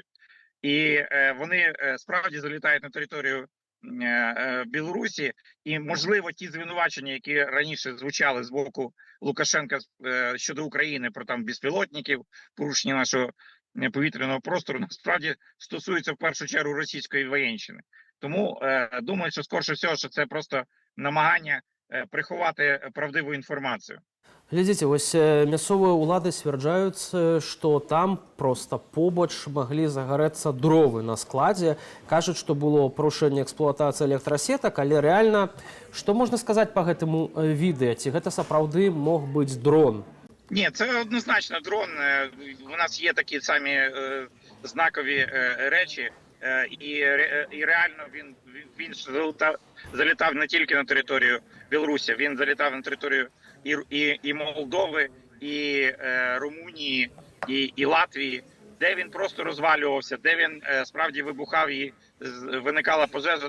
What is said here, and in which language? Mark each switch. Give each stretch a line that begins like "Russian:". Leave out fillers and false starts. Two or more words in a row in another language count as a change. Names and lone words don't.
Ukrainian: І вони справді залітають на територію Білорусі, і, можливо, ті звинувачення, які раніше звучали з боку Лукашенка щодо України про там безпілотників, порушення нашого повітряного простору, насправді стосуються в першу чергу російської воєнщини. Тому думаю, що скорше всього, що це просто намагання приховати правдиву інформацію.
Belarusian: Глядзіце, вось мясцовыя ўлады сцвярджаюць, што там проста побач маглі загарэцца дровы на складзе. Кажуць, што было парушэнне эксплуатацыі электрасетак, але рэальна, што можна сказаць па гэтаму відэа? Ці гэта сапраўды мог быць дрон?
Ukrainian: Ні, це однозначно дрон. У нас є такі самі знакові речі. І реально він залітав не тільки на територію Білорусі, він залітав на територію і Молдови, і Румунії, і Латвії, де він просто розвалювався, де він справді вибухав і виникала пожежа.